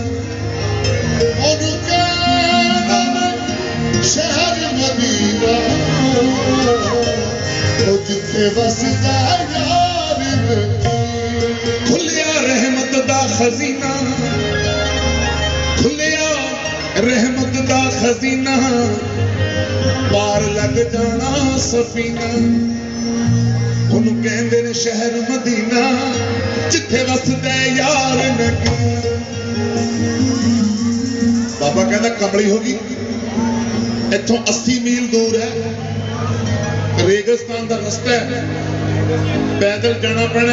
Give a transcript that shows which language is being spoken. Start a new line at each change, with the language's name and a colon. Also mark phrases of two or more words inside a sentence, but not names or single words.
Punjabi: ਓਹਨੂੰ ਕਹਿੰਦੇ ਨੇ ਸ਼ਹਿਰ ਮਦੀਨਾ, ਔਰ ਜਿੱਥੇ ਵਸਦੇ ਯਾਰ ਖੁੱਲ੍ਹਿਆ ਰਹਿਮਤ ਦਾ ਖ਼ਜ਼ੀਨਾ, ਖੁੱਲ੍ਹਿਆ ਰਹਿਮਤ ਦਾ ਖ਼ਜ਼ੀਨਾ, ਪਾਰ ਲੱਗ ਜਾਣਾ ਸਫ਼ੀਨਾ। ਉਹਨੂੰ ਕਹਿੰਦੇ ਨੇ ਸ਼ਹਿਰ ਮਦੀਨਾ, ਜਿੱਥੇ ਵਸਦਾ ਯਾਰ ਨਗੀਨਾ। ਬਾਬਾ ਕਹਿੰਦਾ ਕਮਲੀ ਹੋ ਗਈ, ਇੱਥੋਂ 80 ਮੀਲ ਦੂਰ ਹੈ, ਰੇਗਿਸਤਾਨ ਦਾ ਰਸਤਾ ਹੈ, ਪੈਦਲ ਜਾਣਾ ਪੈਣਾ।